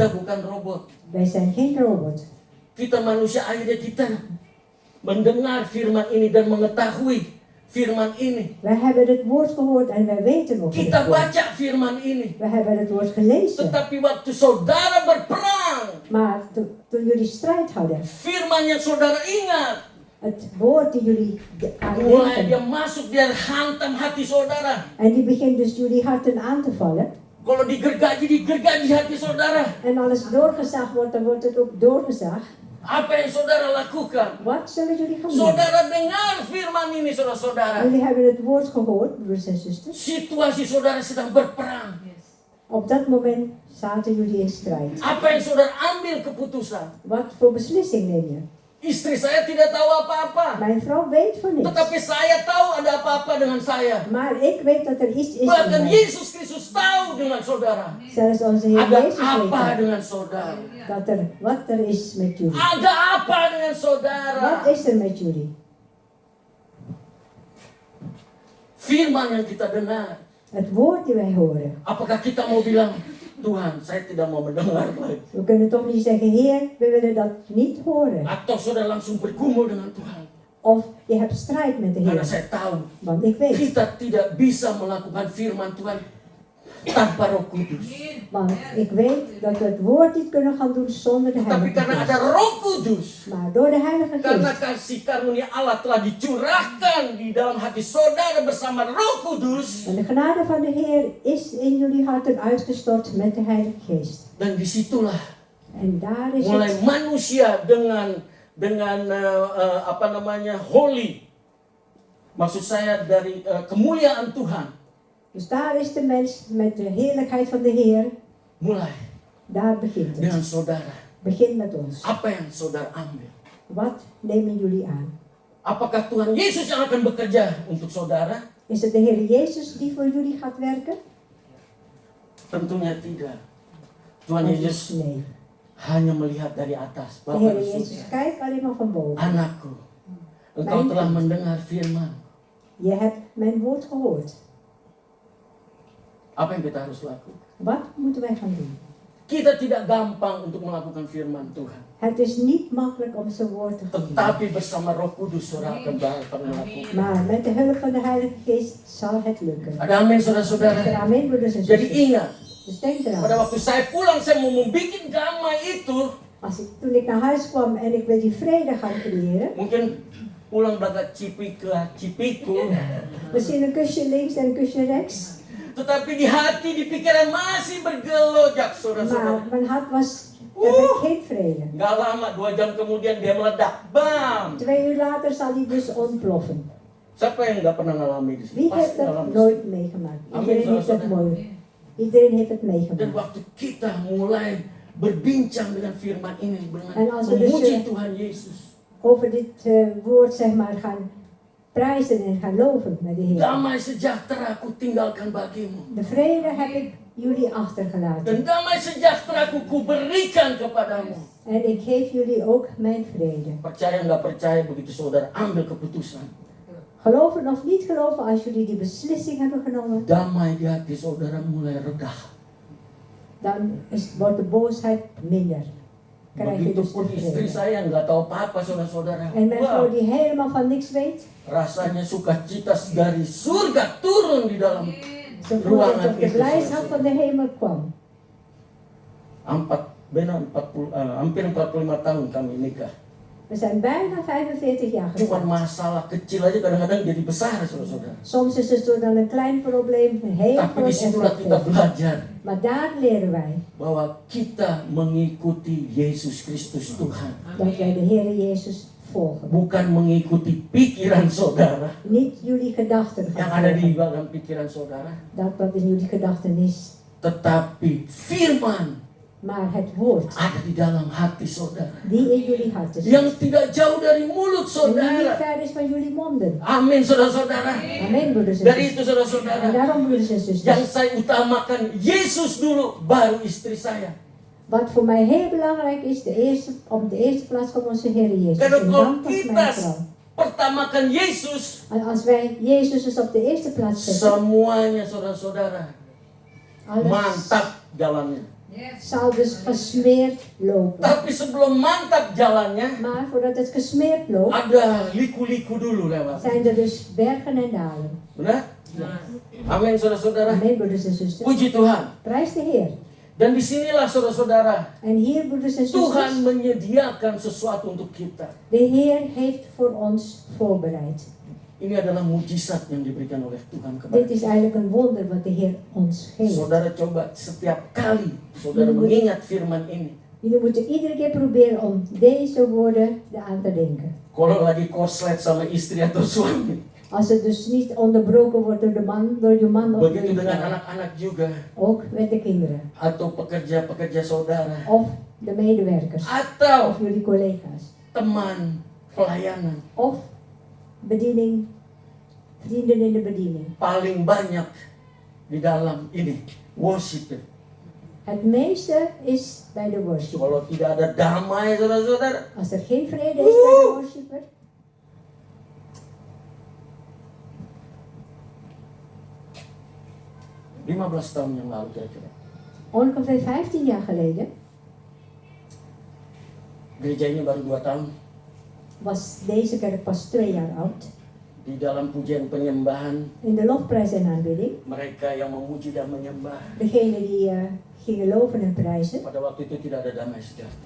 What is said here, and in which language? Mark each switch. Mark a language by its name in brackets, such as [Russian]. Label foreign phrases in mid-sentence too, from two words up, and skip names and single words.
[Indonesian] Kita bukan robot. [Dutch] Wij zijn geen robot. [Indonesian] Kita manusia, akhirnya kita mendengar firman ini dan mengetahui firman ini. [Dutch] Wij hebben het woord gehoord en wij weten over [Indonesian] Kita [Dutch] het woord. [Indonesian] baca firman ini. [Dutch] We hebben het woord gelezen. [Indonesian] Tetapi waktu saudara berperang, [Dutch] Maar toen jullie strijd hadden, [Indonesian] firman yang saudara ingat, [Dutch] het woord die jullie [Indonesian] mulai dia [Dutch] aanweten, [Indonesian] masuk, dia hantam hati saudara. [Dutch] en die begint dus jullie harten aan te vallen. [Indonesian] Kalau digergaji hati saudara. [Dutch] En alles doorgezaagd wordt, dan wordt het ook doorgezaagd. [Indonesian] Apa yang saudara lakukan? [Dutch] Wat zullen jullie gaan doen? [Indonesian] Saudara dengar firman ini, saudara-saudara. [Dutch] Jullie hebben het woord gehoord, broeders en zusters. [Indonesian] Situasi saudara sedang berperang. [Dutch] Op dat moment zaten jullie in strijd. [Indonesian] Apa yang saudara ambil keputusan? [Dutch] Wat voor beslissing neem je? [Indonesian] Istri saya tidak tahu apa-apa. [Dutch] Mijn vrouw weet van niks. [Indonesian] Tetapi saya tahu ada apa-apa dengan saya. [Dutch] Maar ik weet dat er iets is in [Indonesian] Bahkan [Dutch] mij. [Indonesian] Yesus Kristus tahu dengan saudara. [Dutch] Zelfs onze Heer [Indonesian] Ada [Dutch] Jezus weet [Indonesian] apa [Dutch] dat. [Indonesian] dengan saudara? [Dutch] Dat er wat er is met jullie. [Indonesian] Ada apa dengan saudara? [Dutch] Wat is er met jullie? [Indonesian] Firman yang kita dengar. [Dutch] Het woord die wij horen. [Indonesian] Apakah kita mau bilang, Tuhan, saya tidak mau mendengar lagi? [Dutch] We kunnen toch niet zeggen, Heer, we willen dat niet horen. [Indonesian] Atau saudara langsung bergumul dengan Tuhan? [Dutch] Of je hebt strijd met de [Indonesian] Karena [Dutch] Heer. [Indonesian] saya tahu [Dutch] Want ik weet. [Indonesian] kita tidak bisa melakukan firman Tuhan tanpa Roh Kudus. [Dutch] Want ik weet dat we het woord niet kunnen gaan doen zonder de [Indonesian] Tapi [Dutch] Heilige [Indonesian] karena ada [Dutch] Geest. [Indonesian] Roh Kudus, [Dutch] Maar door de Heilige [Indonesian] karena [Dutch] Geest. [Indonesian] kasih karunia Allah telah dicurahkan di dalam hati saudara bersama Roh Kudus. [Dutch] En de genade van de Heer is in jullie harten uitgestort met de Heilige Geest. [Indonesian] Dan disitulah [Dutch] En daar is [Indonesian] mulai [Dutch] het. [Indonesian] manusia dengan dengan holy. Maksud saya dari kemuliaan Tuhan. [Dutch] Dus daar is de mens met de heerlijkheid van de Heer. [Indonesian] Mulai. [Dutch] Daar begint het. [Indonesian] Dengan saudara. [Dutch] Begin met ons. [Indonesian] Apa yang saudara ambil? [Dutch] Wat nemen jullie aan? [Indonesian] Apakah Tuhan Yesus yang akan bekerja untuk saudara? [Dutch] Is het de Heer Jezus die voor jullie gaat werken? [Indonesian] Tentunya tidak. Tuhan Yesus [Dutch] Nee. [Indonesian] hanya melihat dari atas. [Dutch] De Heer Jezus kijkt alleen maar van boven. [Indonesian] Anakku, engkau telah mendengar firman. [Dutch] Je hebt mijn woord gehoord. [Indonesian] Apa yang kita harus lakukan? [Dutch] Wat moeten wij gaan doen? [Indonesian] Kita tidak gampang untuk melakukan firman Tuhan. [Dutch] Het is niet makkelijk om zijn woord te doen. [Indonesian] Tetapi bersama Roh Kudus saudara akan dapat melakukan. [Dutch] Maar met de hulp van de Heilige Geest zal het lukken. [Indonesian] Ada amin saudara-saudara. [Dutch] Amen, broeders en [Indonesian] Jadi [Dutch] zusters. [Indonesian] ingat, [Dutch] Dus denk [Indonesian] pada [Dutch] eraan. [Indonesian] waktu saya pulang saya mau membuat damai itu. [Dutch] Toen ik naar huis kwam en ik wil die vrede gaan creëren. [Indonesian] Mungkin pulang bagat cipiku. [Dutch] Misschien een kusje links en een kusje rechts. [Indonesian] Tetapi di hati, di pikiran masih bergelojak saudara-saudara. [Dutch] Maar mijn hart was, heb ik geen vrede. [Indonesian] Gak lama, 2 jam kemudian dia meledak. Bam! [Dutch] 2 uur later zal die dus ontploffen. [Indonesian] Siapa yang gak pernah ngalami di sini? [Dutch] Wie heeft [Indonesian] Pasti [Dutch] dat [Indonesian] ngalami. [Dutch] nooit meegemaakt? [Indonesian] Amin, [Dutch] Iedereen heeft dat [Indonesian] saudara. [Dutch] mooi. Iedereen heeft het [Indonesian] Dan [Dutch] meegemaakt. [Indonesian] waktu kita mulai berbincang dengan firman ini, [Dutch] En als we dus, [Indonesian] memuji Tuhan Yesus, [Dutch] Over dit woord zeg maar gaan prijzen en gaan loven met de Heer. [Indonesian] damai sejahtera ku tinggalkan bagimu. [Dutch] De vrede heb ik jullie achtergelaten. [Indonesian] Dan damai sejahtera ku berikan kepadamu. [Dutch] En ik geef jullie ook mijn vrede. [Indonesian] Percaya nggak percaya, begitu saudara ambil keputusan, [Dutch] Geloven of niet geloven, als jullie die beslissing hebben genomen, [Indonesian] damai di hati saudara mulai reda. [Dutch] dan wordt de boosheid minder. Krijg je dus de [Indonesian] Begitupun istri [Dutch] vrede. [Indonesian] saya nggak tahu apa-apa saudara-saudara. [Dutch] En mijn [Indonesian] Wah, [Dutch] vrouw die helemaal van niks weet, [Indonesian] rasanya sukacita dari surga turun di dalam [Dutch] ze voelt [Indonesian] ruangan [Dutch] dat de [Indonesian] itu. [Dutch] blijdschap van de hemel kwam. [Indonesian] Hampir 45 tahun kami nikah. [Dutch] We zijn bijna 45 jaar [Indonesian] Cuma [Dutch] getrouwd. [Indonesian] masalah kecil aja kadang-kadang jadi besar saudara-saudara. [Dutch] Soms is het door dan een klein probleem een heel [Indonesian] Tapi [Dutch] groot [Indonesian] disitulah [Dutch] effect [Indonesian] kita [Dutch] heeft. [Indonesian] belajar [Dutch] Maar daar leren wij [Indonesian] bahwa kita mengikuti Yesus Kristus Tuhan. [Dutch] dat wij de Heer Jezus volgen. [Indonesian] Bukan mengikuti pikiran saudara. [Dutch] Niet jullie gedachten [Indonesian] Yang [Dutch] gaan [Indonesian] ada di [Dutch] volgen. [Indonesian] dalam pikiran saudara. [Dutch] Dat wat in jullie gedachten is. [Indonesian] Tetapi firman [Dutch] Maar het woord [Indonesian] ada di dalam hati saudara. [Dutch] die in jullie harten zit. [Indonesian] Yang tidak jauh dari mulut [Dutch] En die niet [Indonesian] saudara. [Dutch] ver is van jullie monden. [Indonesian] Amin saudara-saudara. [Dutch] Amen, broeders en [Indonesian] Dari [Dutch] zusters. [Indonesian] itu [Dutch] En [Indonesian] saudara-saudara, [Dutch] daarom, broeders en [Indonesian] yang [Dutch] zusters, [Indonesian] saya utamakan Yesus dulu, baru istri saya. [Dutch] wat voor mij heel belangrijk is, op de eerste plaats komt onze Heer Jezus. [Indonesian] Karena [Dutch] En [Indonesian] kalau [Dutch] dan pas [Indonesian] kita [Dutch] mijn vrouw. [Indonesian] pertamakan Yesus, [Dutch] En als wij Jezus dus op de eerste plaats zetten, [Indonesian] semuanya saudara-saudara [Dutch] alles [Indonesian] mantap jalannya. [Dutch] zal dus gesmeerd lopen. [Indonesian] Tapi sebelum mantap jalannya, [Dutch] Maar voordat het gesmeerd loopt, [Indonesian] ada liku-liku dulu lewat. [Dutch] zijn er dus bergen en dalen. [Indonesian] Benar? Amin saudara-saudara. [Dutch] Amen, broeders en zusters. [Indonesian] Puji Tuhan. [Dutch] Prijs de Heer. [Indonesian] Dan disinilah saudara-saudara, [Dutch] En hier, broeders en [Indonesian] Tuhan [Dutch] zusters, [Indonesian] menyediakan sesuatu untuk kita. [Dutch] de Heer heeft voor ons voorbereid. [Indonesian] Ini adalah mujizat yang diberikan oleh Tuhan kepada [Dutch] Dit is eigenlijk een wonder wat de Heer ons geeft. [Indonesian] saudara. Coba setiap kali saudara mengingat firman ini. [Dutch] Jullie moeten iedere keer proberen om deze woorden aan te denken. [Indonesian] Kalau lagi korslet sama istri atau suami, [Dutch] Als het dus niet onderbroken wordt door de man, door je man of door [Indonesian] begitu [Dutch] je [Indonesian] dengan [Dutch] vrouw. [Indonesian] anak-anak juga, [Dutch] Ook met de kinderen. [Indonesian] atau pekerja-pekerja saudara, [Dutch] Of de medewerkers. [Indonesian] atau [Dutch] Of jullie collega's. [Indonesian] teman pelayanan. [Dutch] Of bediening. Vrienden in de bediening. [Indonesian] Paling banyak di dalam ini worship. [Dutch] Het meeste is bij de worship. [Indonesian] Kalau tidak ada damai saudara-saudara, [Dutch] Als er geen vrede is bij de worshipper, [Indonesian] 15 tahun yang lalu kira-kira, [Dutch] ongeveer 15 jaar geleden, [Indonesian] gereja ini baru 2 tahun. [Dutch] was deze kerk pas 2 jaar oud. [Indonesian] Di dalam pujian penyembahan, [Dutch] In de lofprijs en aanbidding, [Indonesian] mereka yang memuji dan menyembah, [Dutch] degene die gingen loven en prijzen, [Indonesian] pada waktu itu tidak ada damai sejahtera.